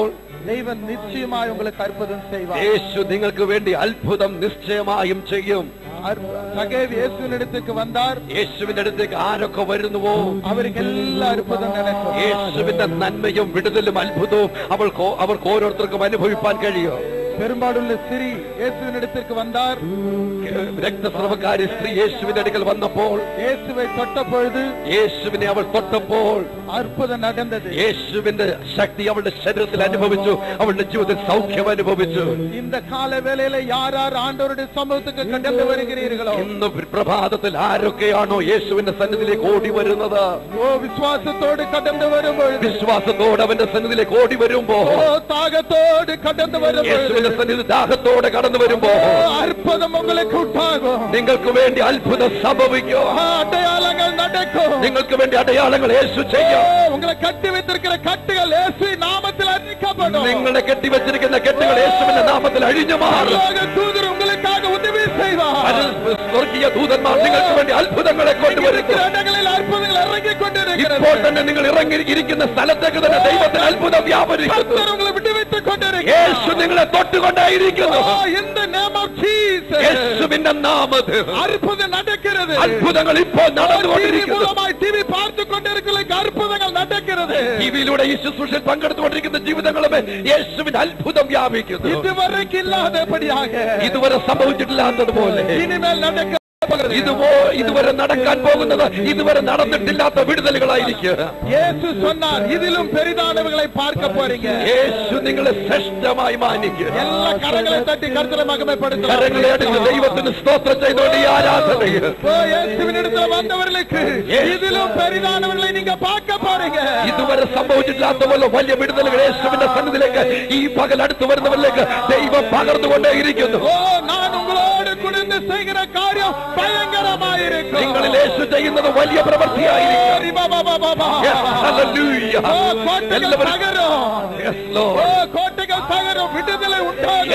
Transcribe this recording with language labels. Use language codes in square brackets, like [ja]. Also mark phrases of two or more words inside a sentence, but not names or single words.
[ml] ദൈവം നിശ്ചയമായി உங்களுக்கு അത്ഭുതം ചെയ്യുവാർ. യേശു നിങ്ങൾക്ക് വേണ്ടി അത്ഭുതം നിശ്ചയമായും ചെയ്യും. സഖേവ് യേശുവിന്റെ അടുത്തേക്ക് വന്നാൽ, യേശുവിന്റെ അടുത്തേക്ക് ആരൊക്കെ വരുന്നുവോ അവർക്ക് എല്ലാ അത്ഭുതം നടക്കും. യേശുവിന്റെ നന്മയും വിടുതലും അത്ഭുതവും അവർക്ക് ഓരോരുത്തർക്കും അനുഭവിപ്പാൻ കഴിയും. [ta] பெரும்பாடுள்ள ஸ்திரீ இயேசுவின் இடத்திற்கு வந்தார். [ml] രക്തസ്രവക്കാരി സ്ത്രീ യേശുവിന്റെ അടുക്കൽ വന്നപ്പോൾ, [ta] இயேசுவை தொட்ட பொழுது [ml] യേശുവിനെ അവൾ തൊട്ടപ്പോൾ [ta] அற்புதம் நடந்தது. [ml] യേശുവിന്റെ ശക്തി അവളുടെ ശരീരത്തിൽ അനുഭവിച്ചു, അവളുടെ ജീവിതത്തിൽ സൗഖ്യം അനുഭവിച്ചു. [ta] இந்த கால வேளையில யார் யார் ஆண்டவருடைய சமூகத்துக்கு கடந்து வருகிறீர்களோ, [ml] ഇന്ന് പ്രഭാതത്തിൽ ആരൊക്കെയാണോ യേശുവിന്റെ സന്നിധിയിലേക്ക് ഓടി വരുന്നത്, [ta] ஓ விசுவாசத்தோடு கடந்து வரும்போது, [ml] വിശ്വാസത്തോടെ അവന്റെ സന്നിധിയിലേക്ക് ഓടി വരുമ്പോ, [ta] ஓ தாகத்தோடு கடந்து வரும்போது, [ml] യേശുവിന്റെ സന്നിധി ദാഹത്തോടെ കടന്നു വരുമ്പോ [ta] அற்புதம் உங்களுக்கு உண்டாகும். [ml] നിങ്ങൾക്ക് വേണ്ടി അത്ഭുതം സംഭവിക്കും. [ta] அடையாளங்கள் நடக்கும். [ml] നിങ്ങൾക്ക് വേണ്ടി അടയാളങ്ങൾ യേശു ചെയ്യും. [ta] உங்களை கட்டி வைத்திருக்கிற கட்டுகள் இயேசுவின் நாமத்தில் அழிக்கப்படும். [ml] നിങ്ങളെ കെട്ടിവെച്ചിരിക്കുന്ന കെട്ടുകൾ യേശുവിന്റെ നാമത്തിൽ അഴിഞ്ഞു മാറും. [ta] தூதர் உங்களுக்காக உதவி செய்வார். [ml] സ്വർഗീയ ദൂതന്മാർ നിങ്ങൾക്ക് വേണ്ടി അത്ഭുതങ്ങളെ കൊണ്ടുവരുന്നു. [ta] இடங்களில் அற்புதங்கள் இறங்கிக் கொண்டிருக்கிறது. [ml] ഇപ്പോൾ തന്നെ നിങ്ങൾ ഇറങ്ങിയിരിക്കുന്ന സ്ഥലത്തേക്ക് തന്നെ ദൈവത്തിന് അത്ഭുതം വ്യാപരിക്കുന്നു. [ta] உங்களை விட்டு வைத்துக் கொண்டிருக்கிறார். [ml] യേശു നിങ്ങളെ തൊട്ടുകൊണ്ടേയിരിക്കുന്നു. [en] In the name of Jesus. [ml] യേശുവിന്റെ നാമത്തിൽ [ta] அற்புதம் நடக்கிறது. [ml] അത്ഭുതങ്ങൾ ഇപ്പോൾ നടന്നുകൊണ്ടിരിക്കുന്നു. [ta] டிவி பார்த்து கொண்டிருக்கிற அற்புதங்கள் நடக்கிறது. [ml] ടിവിയിലൂടെ ഈ ശുശ്രൂഷയിൽ പങ്കെടുത്തുകൊണ്ടിരിക്കുന്ന ജീവിതങ്ങളുമേ യേശുവിന്റെ അത്ഭുതം വ്യാപിക്കുന്നു. [ta] இதுவரைக்கும் இல்லாதபடியாக, [ml] ഇതുവരെ സംഭവിച്ചിട്ടില്ലാത്തതുപോലെ [ta] இனிமேல் நடக்க [ml] ഇതുവരെ നടക്കാൻ പോകുന്നത് ഇതുവരെ നടന്നിട്ടില്ലാത്ത വിടുതലുകളായിരിക്കും. [ta] യേശു சொன்னார், ഇതിലും பெரிதானவர்களை பார்க்க போறீங்க. [ml] യേശു നിങ്ങളെ ശ്രേഷ്ഠമായി മാനിക്കും. എല്ലാ കരങ്ങളെ തട്ടി കർത്തരെ മഹിമപ്പെടുത്തുക. കരങ്ങളെ അടിച്ച് ദൈവത്തിന് സ്തോത്രം ചെയ്തുകൊണ്ട് ഈ ആരാധനയിൽ യേശുവിനിടത്തിൽ വന്നവർക്ക് ഇതിലും [ta] பெரிதானவர்களை நீங்க பார்க்க போறீங்க. [ml] ഇതുവരെ സംഭവിച്ചിട്ടില്ലാത്ത പോലെ വലിയ വിടുതലുകൾ യേശുവിന്റെ സന്നിധിയിലേക്ക് ഈ പകൽ അടുത്ത് വരുന്നവരിലേക്ക് ദൈവം പകർന്നുകൊണ്ടേയിരിക്കുന്നു. ഓ ഞാൻ ഉങ്ങളോട് കുടിന്ന് ചെയ്യുന്ന കാര്യം ഭയങ്കരമായിരിക്കും. നിങ്ങളിൽ യേശു ചെയ്യുന്നത് വലിയ പ്രവൃത്തിയായിരിക്കും. കോട്ടകൾ തകരും, വിടുതല ഉണ്ടാകും.